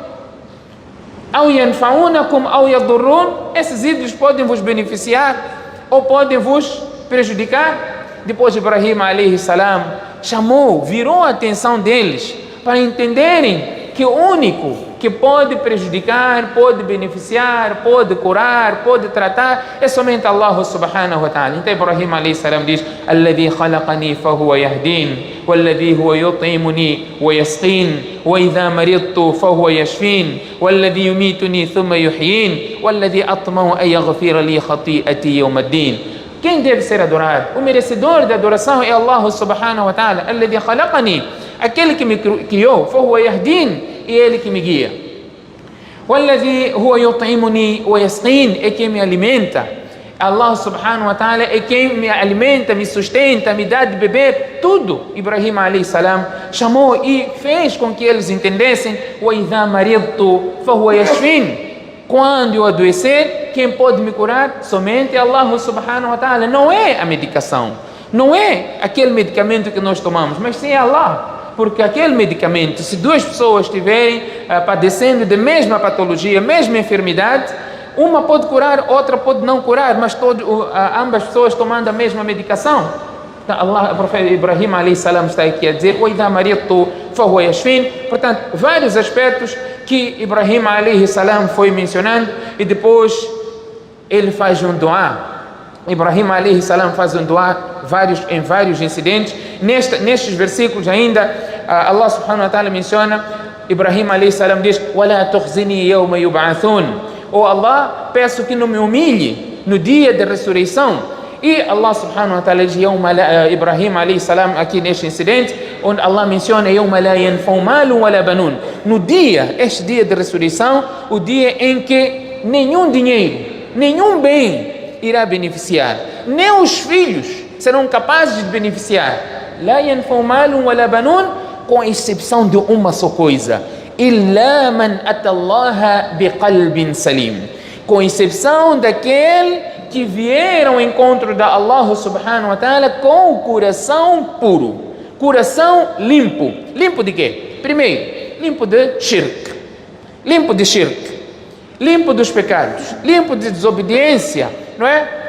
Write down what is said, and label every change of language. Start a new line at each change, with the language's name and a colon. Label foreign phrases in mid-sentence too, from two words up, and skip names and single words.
Arabic: أو ينفعونكم أو يضرون.
Portuguese: Esses ídolos podem vos beneficiar ou podem vos prejudicar. Depois Ibrahim
Arabic: عليه السلام
Portuguese: chamou, virou a atenção deles para entenderem que o único que pode prejudicar, pode beneficiar, pode curar, pode tratar, é somente Allah
Arabic: سبحانه وتعالى. Então Ibrahim عليه السلام diz: "الذي خلقني فهو يهدين والذي هو يطعمني ويسقين وإذا مرضت فهو يشفين والذي يميتني ثم يحيين والذي أطمع أن يغفر لي خطيئتي يوم الدين."
Portuguese: Quem deve ser adorado? O merecedor de adoração é Allah
Arabic: سبحانه وتعالى. الذي خلقني,
Portuguese: aquele que me criou,
Arabic: فهو يهدين,
Portuguese: e ele que me guia.
Arabic: والذي هو يطعمني ويسقين,
Portuguese: é quem me alimenta. Allah
Arabic: سبحانه وتعالى
Portuguese: é quem me alimenta, me sustenta, me dá de beber, tudo. Ibrahim
Arabic: عليه السلام
Portuguese: chamou e fez com que eles entendessem:
Arabic: وإذا مرضت فهو يشفين.
Portuguese: Quando eu adoecer, quem pode me curar? Somente Allah
Arabic: سبحانه وتعالى.
Portuguese: Não é a medicação, não é aquele medicamento que nós tomamos, mas sim Allah. Porque aquele medicamento, se duas pessoas estiverem padecendo da mesma patologia, mesma enfermidade, uma pode curar, outra pode não curar, mas ambas pessoas tomando a mesma medicação. Então, o profeta Ibrahim
Arabic: عليه السلام
Portuguese: está aqui a dizer:
Arabic: "وإذا مرضت فهو يشفين."
Portuguese: Portanto, vários aspectos que Ibrahim
Arabic: عليه السلام
Portuguese: foi mencionando, e depois ele faz um dua. Ibrahim
Arabic: عليه السلام
Portuguese: faz um dua em vários incidentes. Nestes versículos ainda, Allah
Arabic: سبحانه وتعالى
Portuguese: menciona, Ibrahim
Arabic: عليه السلام
Portuguese: diz:
Arabic: "ولا تخزني يوم يبعثون."
Portuguese: Oh Allah, peço que não me humilhe no dia da ressurreição. E Allah
Arabic: سبحانه وتعالى
Portuguese: diz, Ibrahim
Arabic: عليه السلام,
Portuguese: aqui neste incidente, onde Allah menciona:
Arabic: "يوم لا ينفع مال ولا بنون."
Portuguese: No dia, este dia de ressurreição, o dia em que nenhum dinheiro, nenhum bem irá beneficiar, nem os filhos serão capazes de beneficiar.
Arabic: لا ينفع مال ولا بنون,
Portuguese: com exceção de uma só coisa:
Arabic: إلا من أتى الله بقلب سليم,
Portuguese: com exceção daquele que vieram ao encontro da Allah
Arabic: سبحانه وتعالى
Portuguese: com o coração puro, coração limpo. Limpo de quê? Primeiro, limpo de shirk, limpo dos pecados, limpo de desobediência, não é?